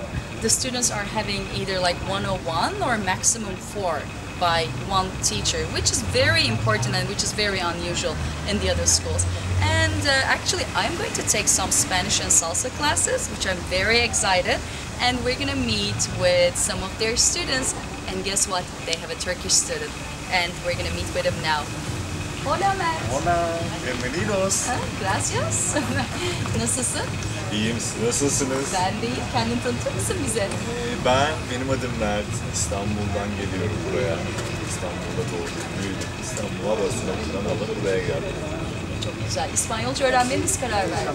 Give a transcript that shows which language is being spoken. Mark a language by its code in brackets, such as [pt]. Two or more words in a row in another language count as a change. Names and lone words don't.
[en] The students are having either like 101 or maximum 4 by one teacher, which is very important and which is very unusual in the other schools. And actually I'm going to take some Spanish and salsa classes, which I'm very excited, and we're gonna meet with some of their students, and guess what? They have a Turkish student, and we're gonna meet with him now. [es] Hola, Mert. Hola, bienvenidos. Gracias. [tr] Nasılsın? İyiyim, siz nasılsınız? Ben de iyiyim. Kendini tanıtır mısın bize? Benim adım Mert. İstanbul'dan geliyorum buraya. İstanbul'da doğdum, büyüdüm. İstanbul havasını buradan alıp buraya geldim. Çok güzel. İspanyolca öğrenmeye nasıl karar verdin?